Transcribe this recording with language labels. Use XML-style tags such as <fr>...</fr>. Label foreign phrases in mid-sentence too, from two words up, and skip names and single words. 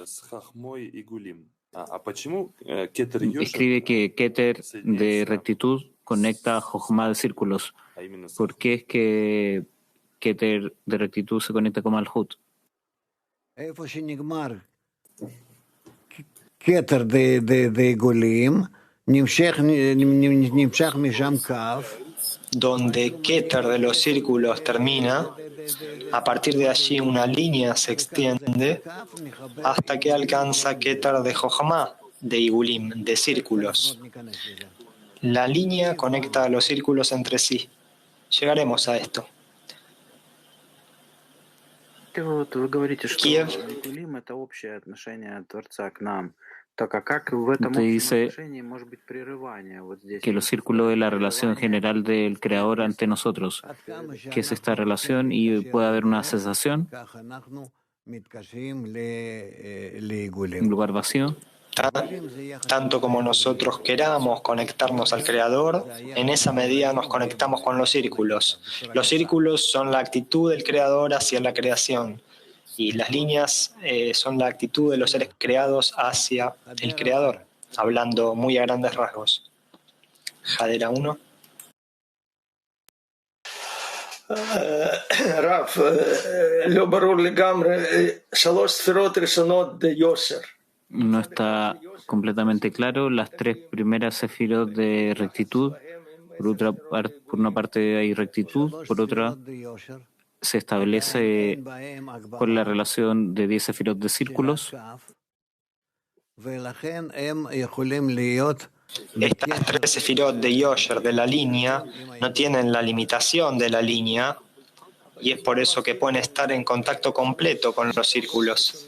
<es>Escribe que Keter de rectitud conecta Jochma de círculos. ¿Por qué es que Keter de rectitud se conecta con Malhut? Keter de Golim,</es> <he>נמשך משם קו.</he> <es>Donde Keter de los círculos termina, a partir de allí una línea se extiende hasta que alcanza Keter de Jochma, de Igulim, de círculos. La línea conecta a los círculos entre sí. Llegaremos a esto.</es> <ru>Вы говорите, что Киев. Игулим — это общее отношение Творца к нам. Так, а как в этом</ru> <es>Usted</es> <ru>общем</ru> <es>dice</es> <ru>отношении может быть прерывание? Вот здесь</ru> <es>que los círculos es la relación general del Creador ante nosotros, que es esta relación y puede haber una cesación, un lugar vacío. Tanto como nosotros queramos conectarnos al Creador, en esa medida nos conectamos con los círculos. Los círculos son la actitud del Creador hacia la creación y las líneas son la actitud de los seres creados hacia el Creador, hablando muy a grandes rasgos. Jadera 1.</es> <he>רב, לא ברור לגמרי, שלוש ספירות ראשונות ביושר.</he> <es>No está completamente claro. Las tres primeras sefirot de rectitud, por una parte hay rectitud, por otra se establece con la relación de 10 sefirot de círculos. Estas tres sefirot de Yosher de la línea no tienen la limitación de la línea y es por eso que pueden estar en contacto completo con los círculos.</es>